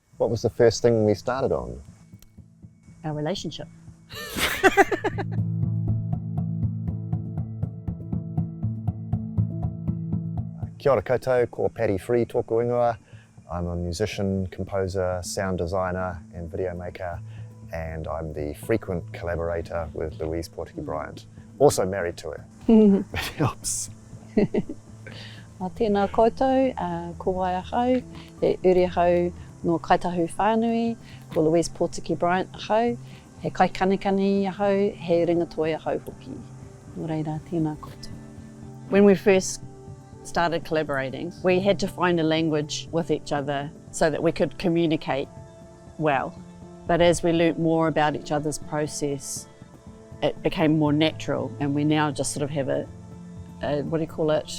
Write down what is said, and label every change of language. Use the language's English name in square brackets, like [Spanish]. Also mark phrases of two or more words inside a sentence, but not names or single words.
[English] What was the first thing we started on? Our relationship. [Māori] Kia ora koutou, ko Paddy free tōku ingoa. [English] I'm a musician, composer, sound designer and video maker, and I'm the frequent collaborator with Louise Pōtiki Bryant. Also married to her. It helps. [Māori] Tēnā koutou, ko wai ahau, he uri ahau no kaitahu whānui, ko Louise Pōtiki Bryant ahau, he kai kanikani ahau, he ringatoe ahau hoki. Nō reira, tēnā koutou. [English] When we first started collaborating, we had to find a language with each other so that we could communicate well. But as we learnt more about each other's process, it became more natural, and we now just sort of have a what do you call it?